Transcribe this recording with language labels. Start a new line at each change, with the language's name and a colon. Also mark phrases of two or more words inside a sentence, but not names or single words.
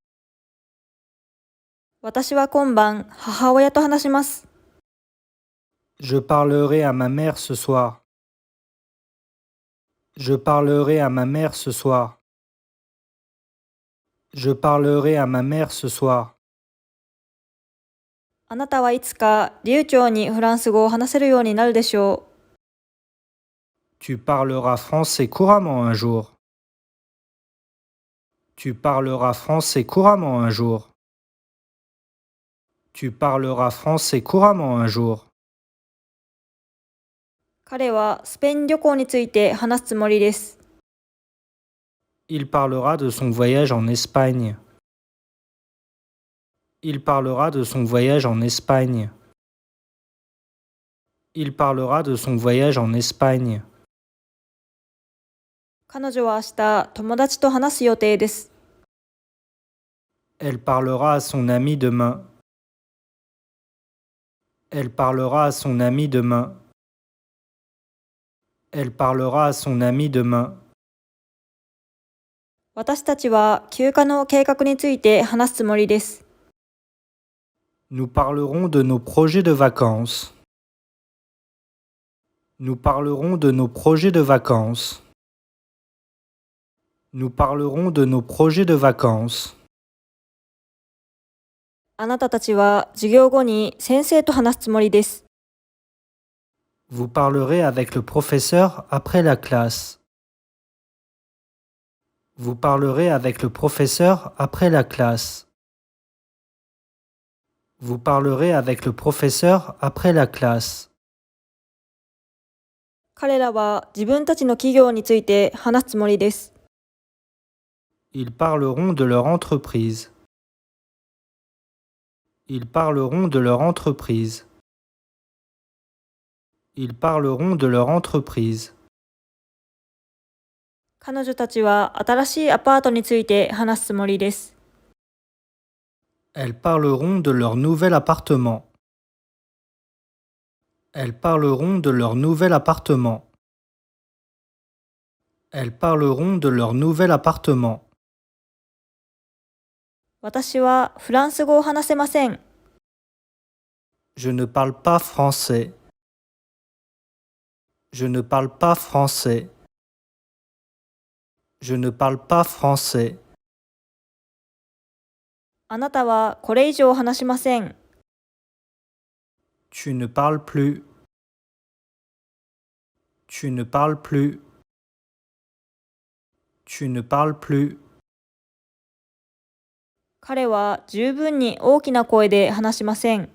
Japanese: 私は今晩母親と話します。
French: Je parlerai à ma mère ce soir. Je parlerai à ma mère ce soir. Je parlerai à ma mère ce soir.
Japanese: あなたはいつか流暢にフランス語を話せるようになるでしょう。
French: Tu parleras français couramment un jour. Tu parleras français couramment un jour. Tu parleras français couramment un jour.
Japanese: 彼はスペイン旅行について話すつもりです。
French: Il parlera de son voyage en Espagne. Il parlera de son voyage en Espagne. Il parlera de son voyage en Espagne.
Japanese: 彼女は明日友達と話す予定です。
French: Elle parlera à son ami demain. Elle parlera à son ami demain. Elle parlera à son ami demain.
Japanese: 私たちは休暇の計画について話すつもりです。
French: Nous parlerons de nos projets de vacances. Nous parlerons de nos projets de vacances. Nous parlerons de nos projets de vacances.
Japanese: あなたたちは授業後に先生と話すつもりです。
French: Vous parlerez avec le professeur après la classe. Vous parlerez avec le professeur après la classe. Vous parlerez avec le professeur après la classe.
Japanese: 彼らは自分たちの企業について話すつもりです。
French: Ils parleront de leur entreprise. Ils parleront de leur entreprise. Ils parleront de leur entreprise.
Japanese: 彼女たちは新しいアパートについて話すつもりです。
French: Elles parleront de leur nouvel appartement. Elles parleront de leur nouvel appartement. Elles parleront de leur nouvel appartement.
Japanese: 私はフランス語を話せません。
French: Je ne parle pas français. Je ne parle pas français. Je ne parle pas français.
Japanese: あなたはこれ以上話しません。
French: Tu ne parles plus. Tu ne parles plus. Tu ne parles plus.
Japanese: 彼は十分に大きな声で話しません。